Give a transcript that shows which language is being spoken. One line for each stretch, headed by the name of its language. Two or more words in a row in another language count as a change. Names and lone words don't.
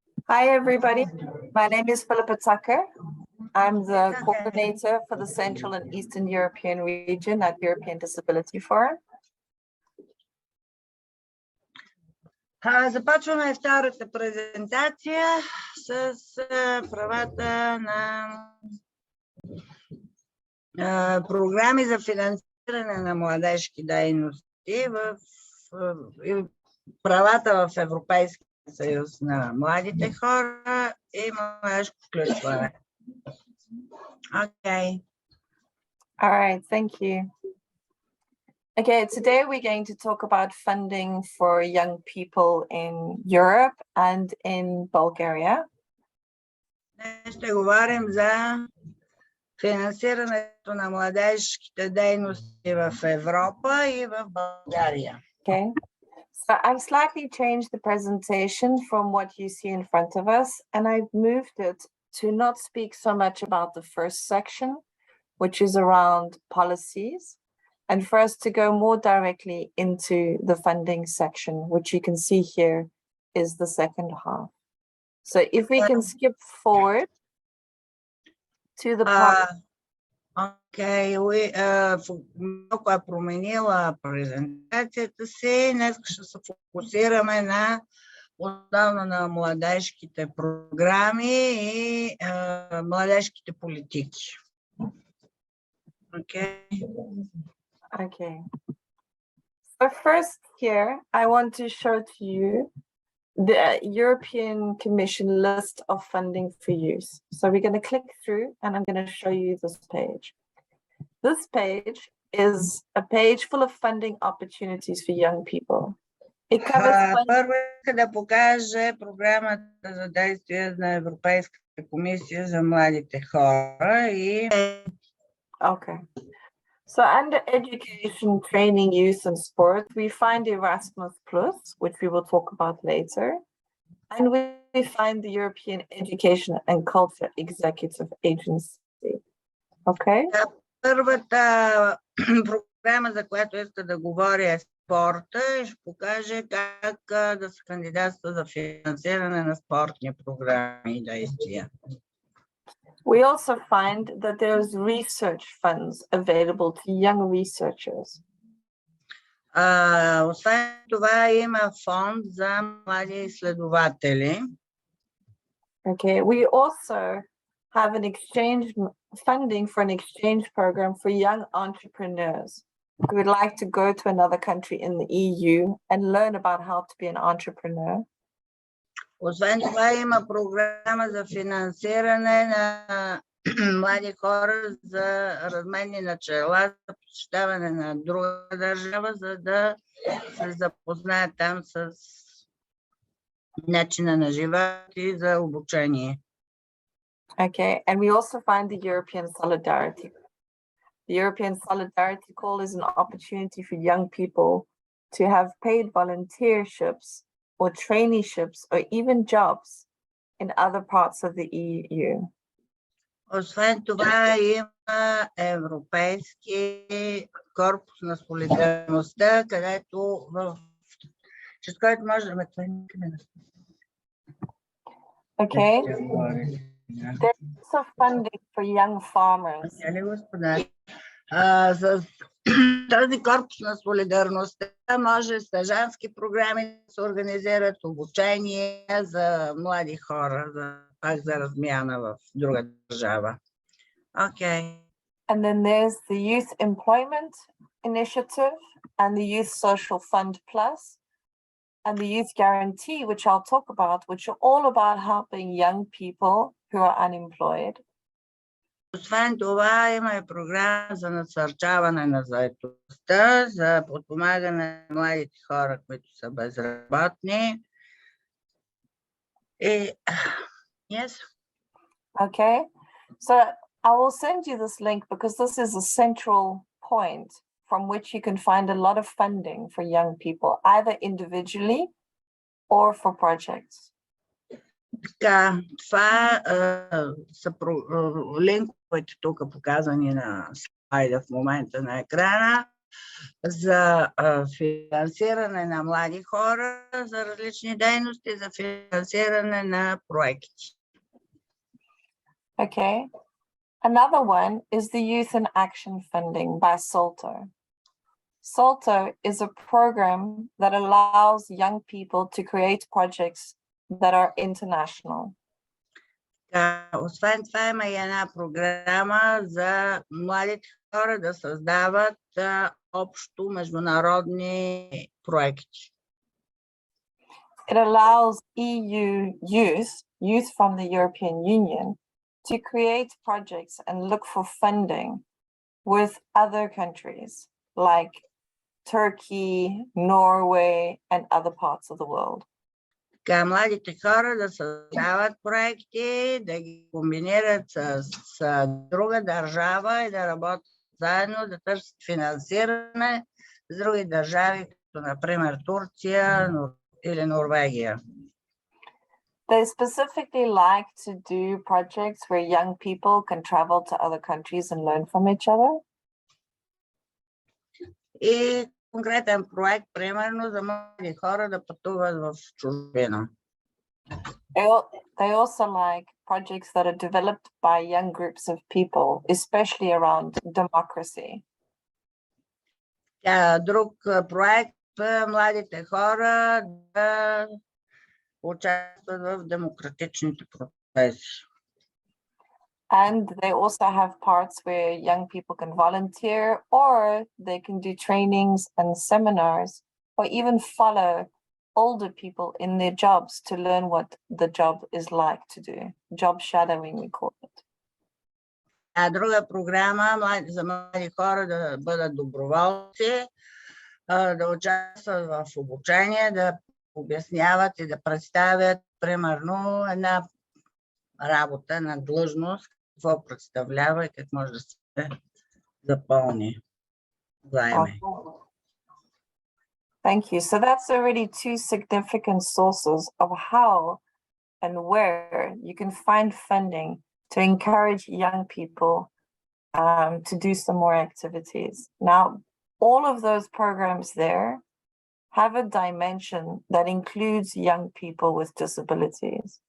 English: Hi, everybody. My name is Philippa Tucker. I'm the coordinator for the Central and Eastern European region at European Disability Forum.
Bulgarian: Започваме втората презентация с правата на програми за финансиране на младежки дейности и правата в Европейския съюз на младите хора и младежко включване.
English: Okay. All right, thank you. Okay, today we're going to talk about funding for young people in Europe and in Bulgaria.
Bulgarian: Днес ще говорим за финансирането на младежките дейности в Европа и в България.
English: Okay, so I've slightly changed the presentation from what you see in front of us, and I've moved it to not speak so much about the first section, which is around policies, and for us to go more directly into the funding section, which you can see here is the second half. So if we can skip forward to the part.
Bulgarian: Окей, малко е променила презентацията си. Днес ще се фокусираме на основно на младежките програми и младежките политики.
English: Okay. Okay. So first here, I want to show to you the European Commission list of funding for youth. So we're going to click through and I'm going to show you this page. This page is a page full of funding opportunities for young people. It covers
Bulgarian: Първо иска да покаже програмата за действие на Европейската комисия за младите хора и
English: Okay. So under education, training, youth and sport, we find Erasmus Plus, which we will talk about later. And we find the European Education and Culture Executive Agency. Okay?
Bulgarian: Първата програма, за която иска да говоря, е спорта и ще покаже как да се кандидатства за финансиране на спортни програми и действия.
English: We also find that there's research funds available to young researchers.
Bulgarian: Освен това има фонд за млади изследователи.
English: Okay, we also have an exchange funding for an exchange program for young entrepreneurs who would like to go to another country in the EU and learn about how to be an entrepreneur.
Bulgarian: Освен това има програма за финансиране на млади хора за разменни начала, за посещаване на друга държава, за да се запознаят там с начина на живот и за обучение.
English: Okay, and we also find the European Solidarity. The European Solidarity Call is an opportunity for young people to have paid volunteerships or traineeships or even jobs in other parts of the EU.
Bulgarian: Освен това има Европейски корпус на солидарността, където чрез който може да ме
English: Okay. There's also funding for young farmers.
Bulgarian: С този корпус на солидарността може стажански програми да се организират, обучение за млади хора, пак за размяна в друга държава.
English: Okay. And then there's the Youth Employment Initiative and the Youth Social Fund Plus and the Youth Guarantee, which I'll talk about, which are all about helping young people who are unemployed.
Bulgarian: Освен това има и програма за насърчаване на заетостта, за подпомагане на младите хора, които са безработни.
English: Yes. Okay, so I will send you this link because this is a central point from which you can find a lot of funding for young people, either individually or for projects.
Bulgarian: Така, това са линковете тук показани на слайда в момента на екрана. за финансиране на млади хора за различни дейности, за финансиране на проекти.
English: Okay. Another one is the Youth in Action funding by SOLTO. SOLTO is a program that allows young people to create projects that are international.
Bulgarian: Освен това има и една програма за младите хора да създават общо международни проекти.
English: It allows youth from the European Union, to create projects and look for funding with other countries like Turkey, Norway, and other parts of the world.
Bulgarian: Така, младите хора да създават проекти, да ги комбинират с друга държава и да работят заедно, да търсят финансиране с други държави, като например Турция или Норвегия.
English: They specifically like to do projects where young people can travel to other countries and learn from each other.
Bulgarian: И конкретен проект, примерно, за млади хора да пътуват в чужбина.
English: They also like projects that are developed by young groups of people, especially around democracy.
Bulgarian: Друг проект, младите хора да участват в демократичните процеси.
English: And they also have parts where young people can volunteer, or they can do trainings and seminars, or even follow older people in their jobs to learn what the job is like to do. Job shadowing, we call it.
Bulgarian: Друга програма за млади хора да бъдат доброволци, да участват в обучение, да обясняват и да представят, примерно, една работа на длъжност, какво представлява и как може да се запълни заеме.
English: Thank you. So that's already two significant sources of how and where you can find funding to encourage young people to do some more activities. Now, all of those programs there have a dimension that includes young people with disabilities.